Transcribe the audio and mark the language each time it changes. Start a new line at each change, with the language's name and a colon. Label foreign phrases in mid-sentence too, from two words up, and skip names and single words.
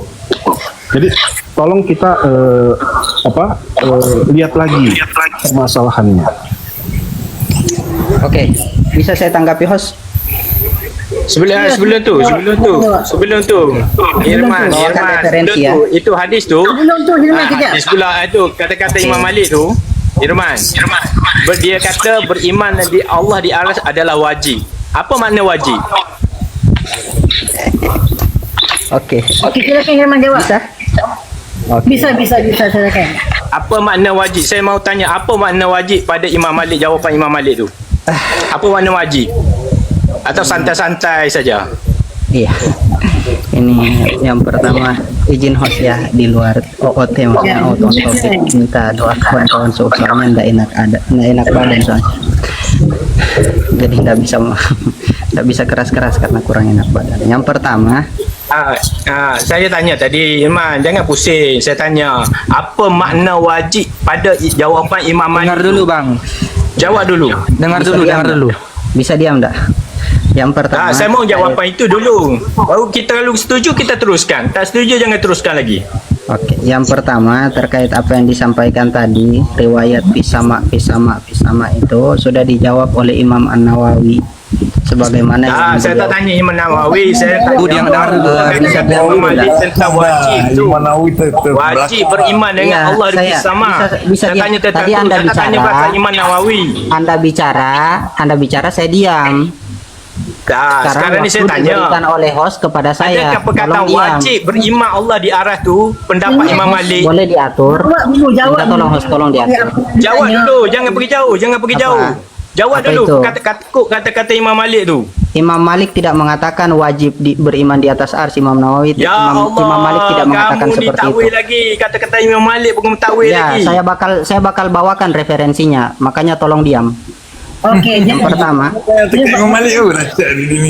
Indonesian: Jadi tolong kita lihat lagi permasalahannya. Oke, bisa saya tanggapi host?
Malay: Sebelum tu Irman,
Indonesian: referensi, ya.
Malay: itu hadis tu. Belum tu, Hilman kejap. Hadis pula itu kata-kata Imam Malik tu, Irman. Dia kata beriman di Allah di aras adalah wajib. Apa makna wajib?
Indonesian: Oke. Okey, silakan Hilman jawab. Bisa? Bisa silakan.
Malay: Apa makna wajib? Saya mau tanya apa makna wajib pada Imam Malik, jawapan Imam Malik tu. Apa makna wajib?
Indonesian: Atau santai-santai saja? Iya. Ini yang pertama, izin host ya, di luar OOT maksudnya
English: out on topic,
Indonesian: minta doa kawan-kawan seusahamnya nggak enak badan soalnya. Jadi nggak bisa keras-keras karena kurang enak badan. Yang pertama,
Malay: saya tanya tadi, Iman, jangan pusing. Saya tanya, apa makna wajib pada jawapan Imam Malik?
Indonesian: Dengar dulu, Bang.
Malay: Jawab dulu.
Indonesian: Dengar dulu. Bisa diam enggak? Yang pertama,
Malay: saya mau jawapan itu dulu. Baru kita lalu setuju, kita teruskan. Tak setuju, jangan teruskan lagi.
Indonesian: Oke, yang pertama terkait apa yang disampaikan tadi, riwayat pisama itu sudah dijawab oleh Imam An-Nawawi. Sebagaimana yang
Malay: saya tak tanya Imam Nawawi, saya tanya
Indonesian: Dia dengar dulu.
Malay: Imam Malik tentang wajib tu. Wajib beriman dengan
Indonesian: Ya,
Malay: Allah di pisama.
Indonesian: bisa
Malay: Saya tanya tentang
Indonesian: tadi
Malay: tu,
Indonesian: Anda
Malay: saya tanya
Indonesian: bicara,
Malay: pasal Imam Nawawi.
Indonesian: Anda bicara, saya diam.
Malay: Sekarang ni saya
Indonesian: waktu
Malay: tanya.
Indonesian: diberikan oleh host kepada saya.
Malay: Adakah perkataan
Indonesian: Tolong diam.
Malay: wajib beriman Allah di aras tu pendapat Imam Malik?
Indonesian: Boleh diatur.
Malay: Jawab
Indonesian: Minta tolong host, tolong diatur.
Malay: Jawab dulu, jangan pergi jauh. Jawab
Indonesian: Apa
Malay: dulu
Indonesian: itu?
Malay: kata-kata Imam Malik tu.
Indonesian: Imam Malik tidak mengatakan wajib beriman di atas ars. Imam Nawawi, Ya Imam Malik tidak mengatakan
Malay: kamu
Indonesian: seperti
Malay: ditakwil
Indonesian: itu.
Malay: lagi kata-kata Imam Malik bukan takwil
Indonesian: Ya,
Malay: lagi.
Indonesian: saya bakal bawakan referensinya. Makanya tolong diam.
Malay: Okey,
Indonesian: Yang pertama,
Malay: Imam Malik tu dah cakap di sini.